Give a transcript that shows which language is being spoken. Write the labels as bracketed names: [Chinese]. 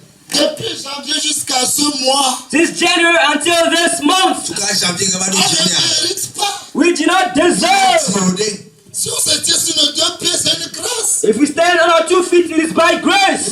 [French] Depuis janvier jusqu'à ce mois, [English] Since January until this month, [French] on ne mérite pas. [English] we do not deserve. [French] Si on se tient sur nos deux pieds, c'est une grâce. [English] If we stand on our 2 feet, it is by grace.